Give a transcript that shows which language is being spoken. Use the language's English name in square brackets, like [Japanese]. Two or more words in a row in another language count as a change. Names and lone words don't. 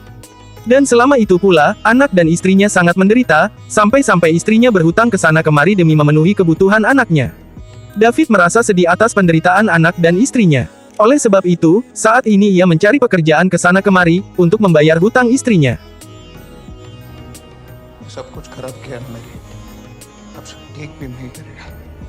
[Indonesian] Dan selama itu pula, anak dan istrinya sangat menderita, sampai-sampai istrinya berhutang ke sana kemari demi memenuhi kebutuhan anaknya. David merasa sedih atas penderitaan anak dan istrinya. Oleh sebab itu, saat ini ia mencari pekerjaan ke sana kemari, untuk membayar hutang istrinya. [Hindi] सब कुछ खराब किया ना मेरी, अब सब ठीक भी नहीं करेगा।